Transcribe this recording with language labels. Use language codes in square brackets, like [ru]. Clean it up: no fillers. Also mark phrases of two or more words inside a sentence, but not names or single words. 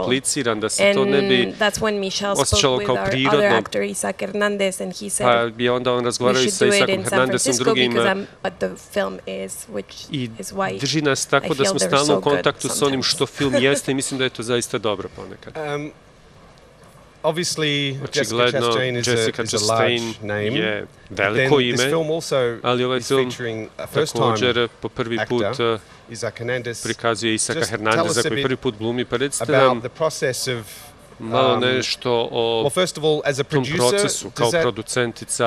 [en] And that's when Michel spoke with our other actor, Isaac Hernandez, and he said we should do it in San Francisco because I'm what the film is, which is why I feel they're so good sometimes. [hr] Obviously, Jessica Chastain je veliko ime, ali ovaj film također po prvi put prikazuje Isaka Hernandeza koji prvi put glumi. Pa recite nam malo nešto o tom procesu kao producentica.